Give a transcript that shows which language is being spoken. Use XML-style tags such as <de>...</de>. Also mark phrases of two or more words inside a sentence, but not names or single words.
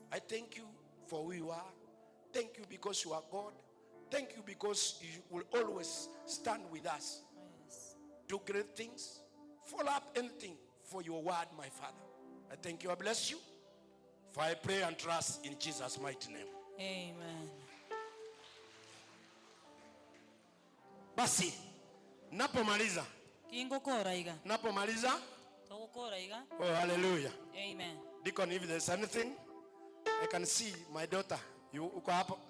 <en>I thank you for who you are. Thank you because you are God. Thank you because you will always stand with us. Oh, yes. Do great things. Follow up anything for your word, my Father. I thank you. I bless you. For I pray and trust in Jesus' mighty name. Amen.</en> <sw>Basi, napomaliza.</sw> <guz>Kingokora iga.</guz> <sw>Napomaliza.</sw> <guz>Tokokora iga.</guz> <en>Oh, hallelujah. Amen. Deacon, if there's anything, I can see my daughter.</en> <sw>You uko hapo?</sw>